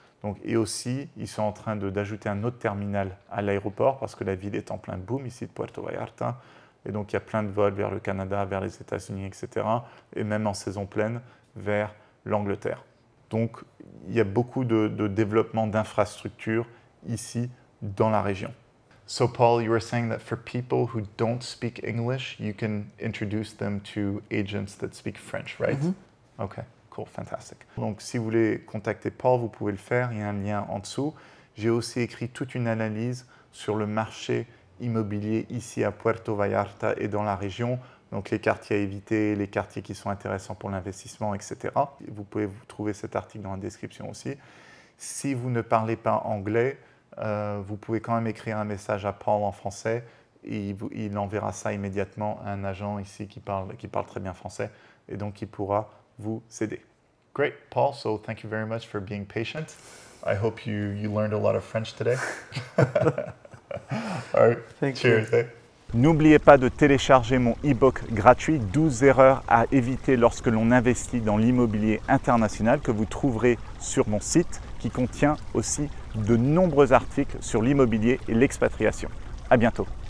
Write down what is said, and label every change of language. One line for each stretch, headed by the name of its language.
French: Donc, et aussi, ils sont en train d'ajouter un autre terminal à l'aéroport parce que la ville est en plein boom ici de Puerto Vallarta. Et donc, il y a plein de vols vers le Canada, vers les États-Unis, etc. Et même en saison pleine, vers l'Angleterre. Donc, il y a beaucoup de développement d'infrastructures ici dans la région.
English: So, Paul, you were saying that for people who don't speak English, you can introduce them to agents that speak French, right? Mm-hmm. Okay, cool, fantastic.
French: Donc, si vous voulez contacter Paul, vous pouvez le faire. Il y a un lien en dessous. J'ai aussi écrit toute une analyse sur le marché immobilier ici à Puerto Vallarta et dans la région. Donc, les quartiers à éviter, les quartiers qui sont intéressants pour l'investissement, etc. Vous pouvez trouver cet article dans la description aussi. Si vous ne parlez pas anglais, vous pouvez quand même écrire un message à Paul en français et il enverra ça immédiatement à un agent ici qui parle très bien français et donc il pourra vous aider.
English: Great, Paul, so thank you very much for being patient. I hope you learned a lot of French today. All right, thank you. Cheers.
French: N'oubliez pas de télécharger mon e-book gratuit 12 erreurs à éviter lorsque l'on investit dans l'immobilier international que vous trouverez sur mon site qui contient aussi de nombreux articles sur l'immobilier et l'expatriation. À bientôt.